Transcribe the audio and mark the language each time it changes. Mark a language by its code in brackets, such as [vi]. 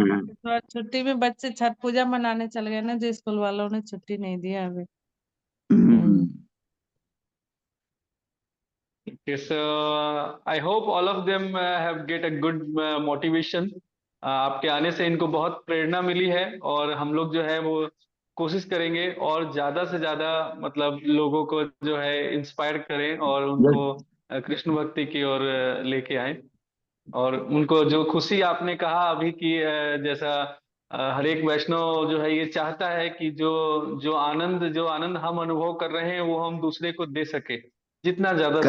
[hi] थोड़ा छुट्टी में बच्चे छठ पूजा मनाने चल गए ना, जो स्कूल वालों ने छुट्टी नहीं दिया अभी। [en] Okay, so I hope all of them have get a good motivation. [hi] आपके आने से इनको बहुत प्रेरणा मिली है, और हम लोग जो है वो कोशिश करेंगे और ज्यादा से ज्यादा मतलब लोगों को जो है इंस्पायर करें और उनको कृष्ण भक्ति की ओर लेके आए। और उनको जो खुशी आपने कहा अभी की, जैसा हर एक वैष्णव जो है ये चाहता है कि जो आनंद हम अनुभव कर रहे हैं वो हम दूसरे को दे सके, जितना ज्यादा से